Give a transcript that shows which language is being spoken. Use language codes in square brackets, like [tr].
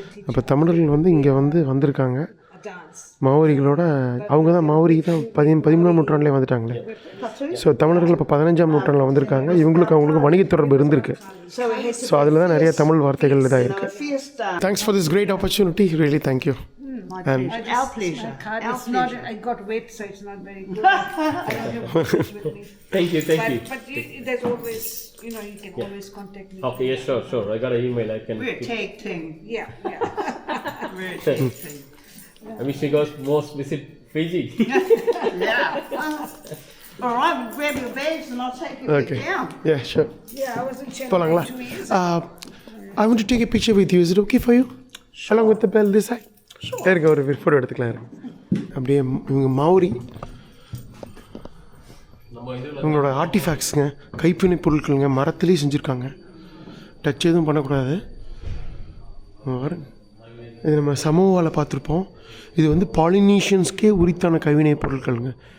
[ta] அப்போ தமிழர்கள் இங்கே வந்திருக்காங்க மௌரிகளோட. அவங்க தான் மௌரி தான் 13ஆம் நூற்றாண்டுலேயே வந்துட்டாங்களே. ஸோ தமிழர்கள் இப்போ 15ஆம் நூற்றாண்டில் வந்திருக்காங்க. அவங்களுக்கு வணிக தொடர்பு இருந்திருக்கு. ஸோ அதில் தான் நிறைய தமிழ் வார்த்தைகள் இதாக இருக்குது. [en] Thanks for this great opportunity. Really thank you. And our pleasure. It's not, I got wet, so it's not very good. I don't have pictures with me. Thank you. But there's always, you can always contact me. Okay, yes, sure. I got an email. I can. We're a tag team. Yeah. We're a tag team. I wish you guys most visit Fiji. Yeah. All right, we'll grab your bags and I'll take you back down. Yeah, sure. Yeah, I was in Chennai [ta] போலாங்களா? [en] 2 years. I want to take a picture with you. Is it okay for you? Sure. Along with the bell this side. [ta] இருங்க, ஒரு photo எடுத்துக்கலாம். அப்படியே இவங்க Maori, இவங்களோட ஆர்டிஃபேக்ட்ஸுங்க, கைப்பிணை பொருட்களுங்க, மரத்துலேயும் செஞ்சுருக்காங்க. Touch எதுவும் பண்ணக்கூடாது. இது நம்ம சமோவாவில் பார்த்துருப்போம். இது பாலினீஷியன்ஸ்க்கே உரித்தான கைவினை பொருட்களுங்க.